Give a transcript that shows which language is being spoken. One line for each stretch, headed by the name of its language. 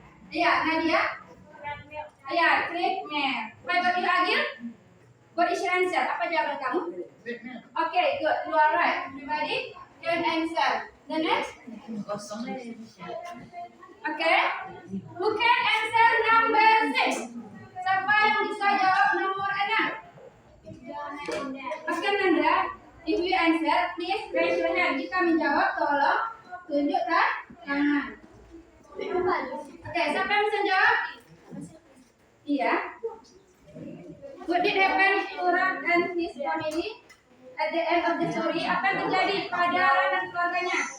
Indonesian: Iya, Nadia. Iya, treatment.
English: What about you, Agil? What is your answer?
Indonesian: Apa jawaban kamu?
English: Okay, good. You are right. Everybody can answer. The next? Okay. Who can answer number 6?
Indonesian: Siapa yang bisa jawab nomor 6?
English: Okay, Nanda. If you answer, please raise your hand.
Indonesian: Jika menjawab, tolong tunjuk tangan. Okay, siapa yang bisa jawab? Iya.
English: What did happen to Ram and his family at the end of the story?
Indonesian: Apa yang terjadi pada Ram dan keluarganya?